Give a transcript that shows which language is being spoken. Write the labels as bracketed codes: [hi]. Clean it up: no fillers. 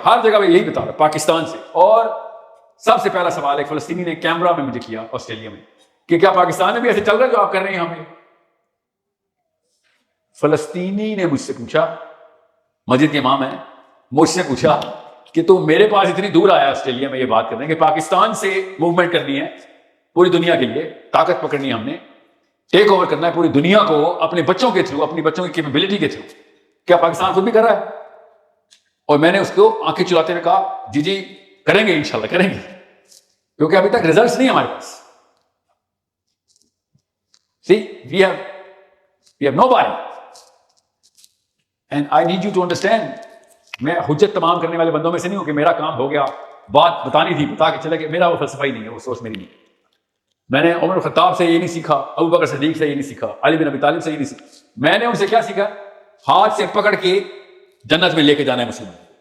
[ur] ہر جگہ پہ یہی بتا رہا پاکستان سے. اور سب سے پہلا سوال ایک فلسطینی نے کیمرا میں مجھے کیا آسٹریلیا میں کہ کیا پاکستان میں بھی ایسے چل رہا ہے جو آپ کر رہے ہیں یہاں پہ؟ فلسطینی نے مجھ سے پوچھا, مسجد کے امام ہے, مجھ سے پوچھا کہ تم میرے پاس اتنی دور آیا آسٹریلیا میں یہ بات کرنے کہ پاکستان سے موومنٹ کرنی ہے پوری دنیا کے لیے, طاقت پکڑنی ہے ہم نے, ٹیک اوور کرنا ہے پوری دنیا کو اپنے بچوں کے تھرو, اپنی بچوں کی کیپیبلٹی کے تھرو. کیا پاکستان خود بھی کر رہا ہے؟ اور میں نے اس کو آنکھیں چلاتے ہوئے کہا جی کریں گے, انشاءاللہ کریں گے, کیونکہ ابھی تک ریزلٹس نہیں ہمارے پاس. [en] we have nobody and I need you to understand. [ur] میں حجت تمام کرنے والے بندوں میں سے نہیں ہوں کہ میرا کام ہو گیا, بات بتانی تھی بتا کے چلے گئے. میرا وہ فلسفہ ہی نہیں ہے, وہ سوچ میری نہیں. میں نے عمر الخطاب سے یہ نہیں سیکھا, ابو بکر صدیق سے یہ نہیں سیکھا, علی بن ابی طالب سے یہ نہیں سیکھا. میں نے ان سے کیا سیکھا؟ ہاتھ سے پکڑ کے جنت میں لے کے جانا ہے مسلمان.